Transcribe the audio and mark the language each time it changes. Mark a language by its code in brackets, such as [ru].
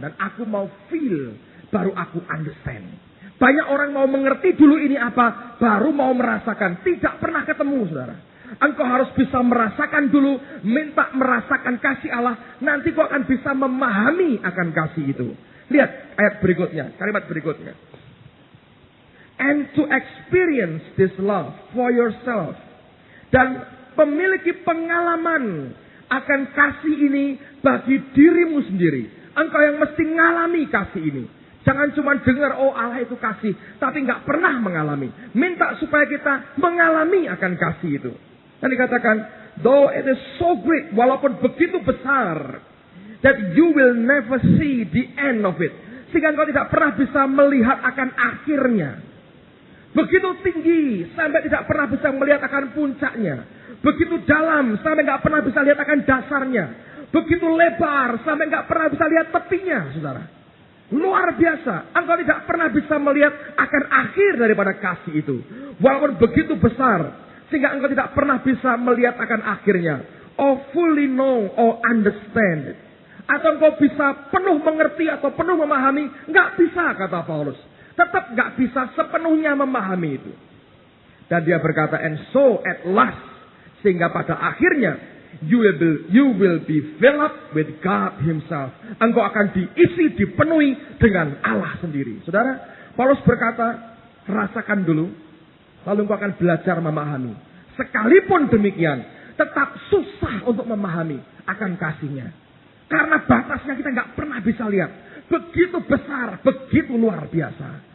[id] Dan aku mau feel, baru aku understand. Banyak orang mau mengerti dulu ini apa, baru mau merasakan. Tidak pernah ketemu saudara. Engkau harus bisa merasakan dulu, minta merasakan kasih Allah. Nanti kau akan bisa memahami akan kasih itu. Lihat ayat berikutnya, kalimat berikutnya. [en] And to experience this love for yourself. [id] Dan memiliki pengalaman akan kasih ini bagi dirimu sendiri. Engkau yang mesti ngalami kasih ini. Jangan cuma dengar, oh Allah itu kasih. Tapi nggak pernah mengalami. Minta supaya kita mengalami akan kasih itu. Dan dikatakan, [en] though it is so great, [id] walaupun begitu besar, [en] that you will never see the end of it. [id] Sehingga engkau tidak pernah bisa melihat akan akhirnya. Begitu tinggi, sampai tidak pernah bisa melihat akan puncaknya. Begitu dalam, sampai nggak pernah bisa lihat akan dasarnya. Begitu lebar, sampai nggak pernah bisa lihat tepinya, saudara. Luar biasa. Engkau tidak pernah bisa melihat akan akhir daripada kasih itu. Walaupun begitu besar. Sehingga engkau tidak pernah bisa melihat akan akhirnya. [en] Or fully know or understand. [id] Atau engkau bisa penuh mengerti atau penuh memahami. Nggak bisa kata Paulus. Tetap nggak bisa sepenuhnya memahami itu. Dan dia berkata, [en] and so at last. [id] Sehingga pada akhirnya. [en] You will be filled up with God himself. [id] Engkau akan diisi, dipenuhi dengan Allah sendiri. Saudara, Paulus berkata, rasakan dulu. Lalu engkau akan belajar memahami. Sekalipun demikian, tetap susah untuk memahami akan kasihnya. Karena batasnya kita nggak pernah bisa lihat. Begitu besar, begitu luar biasa.